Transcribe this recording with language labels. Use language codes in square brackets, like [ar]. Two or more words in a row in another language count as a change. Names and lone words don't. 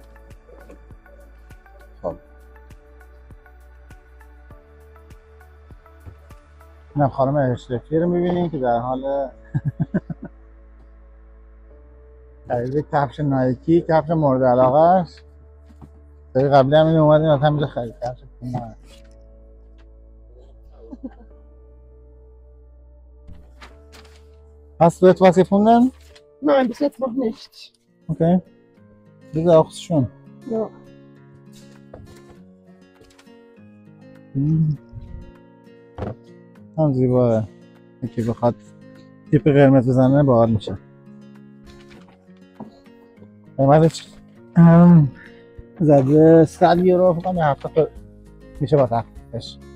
[fa] خب اینم خانم اشرفی رو میبینیم که در حال خرید کفش نایکی، کفش مورد علاقه است. سری قبلی هم این اومدیم از همینجا خرید کفش پوما. [de] Hast du etwas gefunden? Nein, bis jetzt noch nicht. Okay. Das ist auch schön. Ja. [fa] هم زیباه. یکی بخواد تیپ قرمز بزنه باحال میشه. قیمتش زده 100 یورو فکر کنم 70 میشه با تخفیفش.